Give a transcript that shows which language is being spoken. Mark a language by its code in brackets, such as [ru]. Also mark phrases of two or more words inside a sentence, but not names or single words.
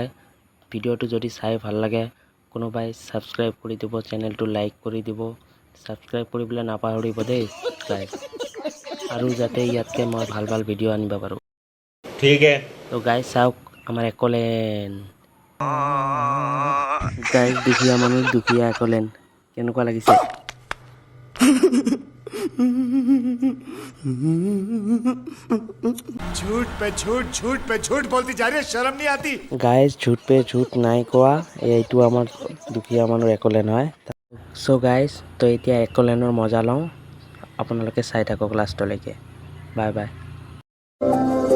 [as] ভিডিঅ'টো যদি চাই ভাল লাগে, কোনোবাই ছাবস্ক্ৰাইব কৰি দিব, চেনেলটো লাইক কৰি দিব। ছাবস্ক্ৰাইব কৰিবলৈ নাপাহৰিব দেই গাইজ, আৰু যাতে ইয়াতকৈ মই ভাল ভিডিঅ' আনিব পাৰোঁ। [hi] ठीक है। [as] তো গাইজ চাওক আমাৰ একলেণ্ড। গাইজ, দুখীয়া মানুহ, দুখীয়া একলেণ্ড কেনেকুৱা লাগিছে? [hi] झूठ पे झूठ बोलती जा रही है, शर्म नहीं आती। [as] গাইজ, [hi] झूठ पे झूठ [as] নাই কোৱা। এইটো আমাৰ দুখীয়া মানুহৰ একলেণ্ড হয়। গাইজ, তো এতিয়া একলেণ্ডৰ মজা লওঁ। আপোনালোকে চাই থাকক লাষ্টলৈকে। [en] bye bye.